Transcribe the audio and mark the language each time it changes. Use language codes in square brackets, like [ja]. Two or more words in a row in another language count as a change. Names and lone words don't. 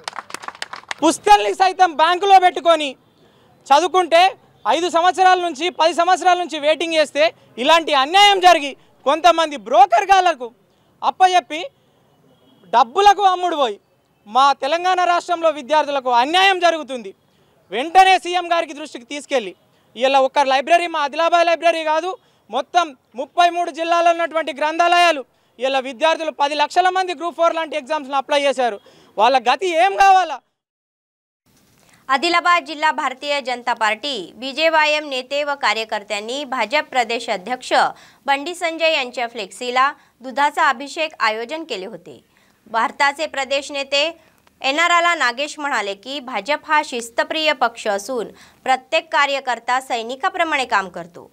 [te] పుస్తకాల్ని సైతం బ్యాంకులో పెట్టుకొని చదువుకుంటే 5 సంవత్సరాల నుంచి 10 సంవత్సరాల నుంచి వెయిటింగ్ చేస్తే ఇలాంటి అన్యాయం జరిగి కొంతమంది బ్రోకర్ గాళ్లకు అప్పచెప్పి డబ్బులకు అమ్ముడు పోయి మా తెలంగాణ రాష్ట్రంలో విద్యార్థులకు అన్యాయం జరుగుతుంది। వెంటనే సీఎం గారికి దృష్టికి తీసుకెళ్ళి ఇలా ఒక్క లైబ్రరీ మా ఆదిలాబాద్ లైబ్రరీ కాదు, మొత్తం 33 జిల్లాల్లో ఉన్నటువంటి గ్రంథాలయాలు ఇలా విద్యార్థులు 10 లక్షల మంది గ్రూప్ 4 లాంటి ఎగ్జామ్స్ని అప్లై చేశారు। వాళ్ళ గతి ఏం కావాలా? [mr] आदिलाबाद जिल्हा भारतीय जनता पार्टी बीजेवायएम नेते व कार्यकर्त्यांनी भाजप प्रदेश अध्यक्ष बंडी संजय यांच्या फ्लेक्सीला दुधाचा अभिषेक आयोजन केले होते। भारताचे प्रदेश नेते एनआरला नागेश म्हणाले की भाजप हा शिस्तप्रिय पक्ष असून प्रत्येक कार्यकर्ता सैनिकाप्रमाणे काम करतो।